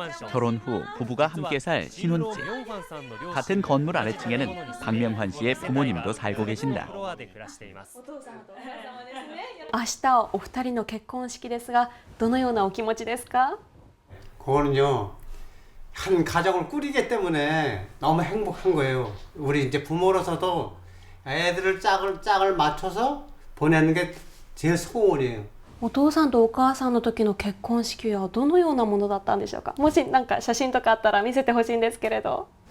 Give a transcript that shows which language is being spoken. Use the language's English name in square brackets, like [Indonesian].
[Korean] 결혼 후 부부가 함께 살 신혼집. 같은 건물 아래층에는 박명환 씨의 부모님도 살고 계신다. [Japanese] 明日お二人の結婚式ですがどのようなお気持ちですか? [Korean] 그거는요, 한 가정을 꾸리기 때문에 너무 행복한 거예요. 우리 이제 부모로서도 애들을 짝을 맞춰서 보내는 게 제일 소원이에요. [Japanese] お父さんとお母さんの時の結婚式はどのようなものだったんでしょうか。もしなんか写真とかあったら見せてほしいんですけれど。